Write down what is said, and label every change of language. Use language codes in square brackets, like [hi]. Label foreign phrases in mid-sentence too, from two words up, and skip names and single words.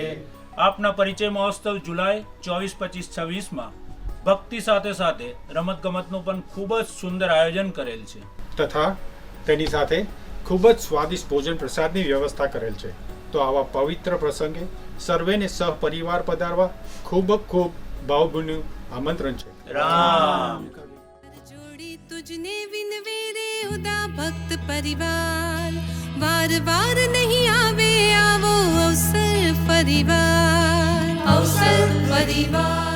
[gu] આપના પરિચય મહોત્સવ જુલાઈ 24, 25, 26 ભક્તિ સાથે સાથે રમત ગમતનું પણ ખૂબ જ સુંદર આયોજન કરેલ છે તથા તેની સાથે ખૂબ જ સ્વાદિષ્ટ ભોજન પ્રસાદની વ્યવસ્થા કરેલ છે. તો આવા પવિત્ર પ્રસંગે સર્વેને સહપરિવાર પધારવા ખૂબ ખૂબ ભાવભીનું આમંત્રણ છે. રામ. જોડી તુજને વિનવે રે ઉદા ભક્ત પરિવાર, વાર વાર નહીં આવે આવો અવસર પરિવાર, અવસર પરિવાર.